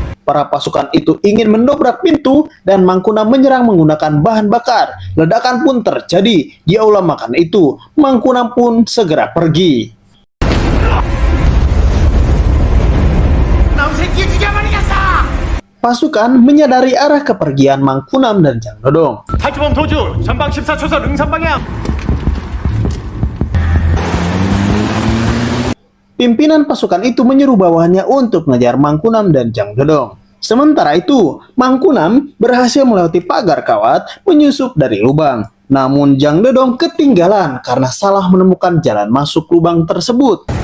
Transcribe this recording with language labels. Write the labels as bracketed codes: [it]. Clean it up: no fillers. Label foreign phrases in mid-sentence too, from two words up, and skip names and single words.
[id] Para pasukan itu ingin mendobrak pintu dan Mangkunam menyerang menggunakan bahan bakar. Ledakan pun terjadi di aula makan itu. Mangkunam pun segera pergi. Pasukan menyadari arah kepergian Mangkunam dan Jang Dodong. [ko] 탈주범 도주 전방 14초선 응선 방향. [id] Pimpinan pasukan itu menyuruh bawahannya untuk mengejar Mangkunam dan Jang Dodong. Sementara itu, Mangkunam berhasil melewati pagar kawat menyusup dari lubang. Namun Jang Dodong ketinggalan karena salah menemukan jalan masuk lubang tersebut.